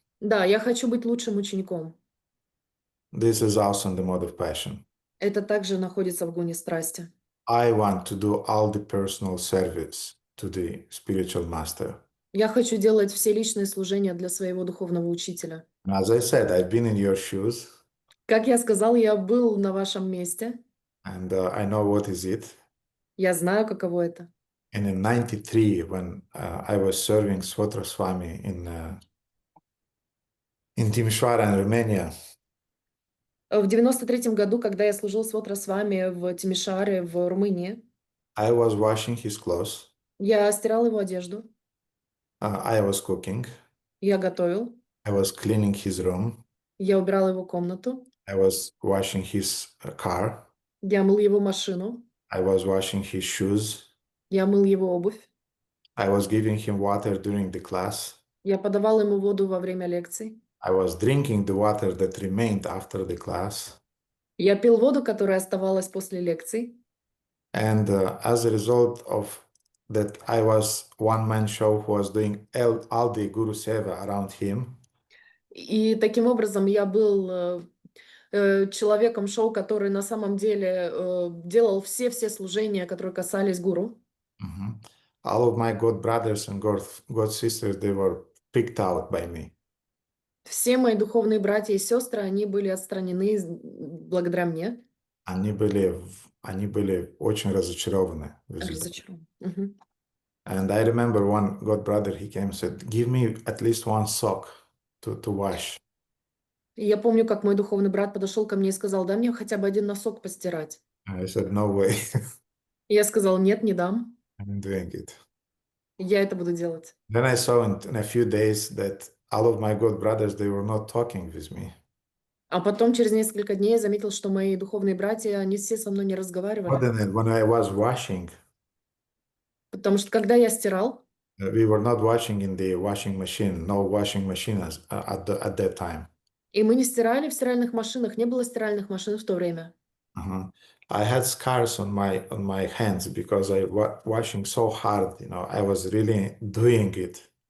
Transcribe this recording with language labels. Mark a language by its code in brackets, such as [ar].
[ru] Да, я хочу быть лучшим учеником. [en] This is also in the mode of passion. [ru] Это также находится в гуне страсти. [en] I want to do all the personal service to the spiritual master. [ru] Я хочу делать все личные служения для своего духовного учителя. [en] And as I said, I've been in your shoes [ru] Как я сказал, я был на вашем месте. [en] and I know what is it. [ru] Я знаю, каково это. [en] And in 93, when I was serving Svotra Swami in Timișoara, in Romania, [ru] В 93-м году, когда я служил с вами в Тимишаре, в Румынии, [en] I was washing his clothes, [ru] я стирал его одежду, [en] I was cooking, [ru] я готовил, [en] I was cleaning his room, [ru] я убирал его комнату, [en] I was washing his car, [ru] я мыл его машину, [en] I was washing his shoes, [ru] я мыл его обувь, [en] I was giving him water during the class, [ru] я подавал ему воду во время лекций, [en] I was drinking the water that remained after the class. [ru] я пил воду, которая оставалась после лекций. [en] And as a result of that, I was one-man show who was doing all the Guru Seva around him. [ru] И таким образом я был человеком шоу, который на самом деле делал все служения, которые касались гуру. Mhm. [en] All of my god brothers and god sisters, they were picked out by me. [ru] Все мои духовные братья и сестры, они были отстранены благодаря мне. Они были очень разочарованы. Разочарован. Мгм. [en] And I remember one god brother, he came and said, give me at least one sock to wash. [ru] И я помню, как мой духовный брат подошел ко мне и сказал: дай мне хотя бы один носок постирать. [en] And I said, no way, [ru] И я сказал: нет, не дам. [en] I'm doing it. [ru] Я это буду делать. [en] Then I saw in a few days that all of my god brothers, they were not talking with me. [ru] А потом, через несколько дней, я заметил, что мои духовные братья, они все со мной не [en] More [ru] разговаривали. [en] than that, when I was washing, [ru] Потому что когда я стирал, [en] we were not washing in the washing machine, no washing machine at that time. [ru] и мы не стирали в стиральных машинах, не было стиральных машин в то время. [en] I had scars on my hands because I was washing so hard, I was really doing it.